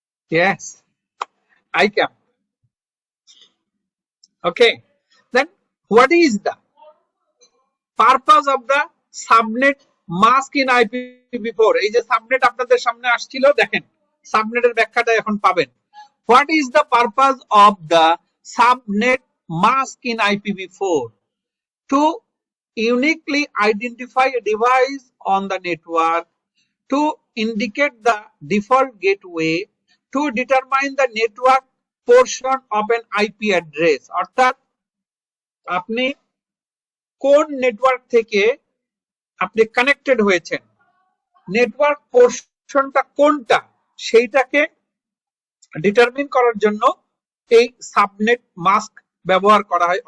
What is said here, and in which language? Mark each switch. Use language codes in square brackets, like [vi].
[en] Yes, ICAB. Okay. Then what is the purpose of the subnet mask in IPv4? [bn] এই যে subnet আপনাদের সামনে আসছিল, দেখেন সাবনেটের ব্যাখ্যাটা এখন পাবেন। [en] What is the purpose of the subnet mask in IPv4? To uniquely identify a device on the network, to indicate the default gateway, to determine the network portion of an IP address. [bn] অর্থাৎ আপনি কোন network থেকে আপনি connected হয়েছেন, network পোর্শনটা কোনটা, সেইটাকে determine করার জন্য এই সাবনেট মাস্ক ব্যবহার করা হয়।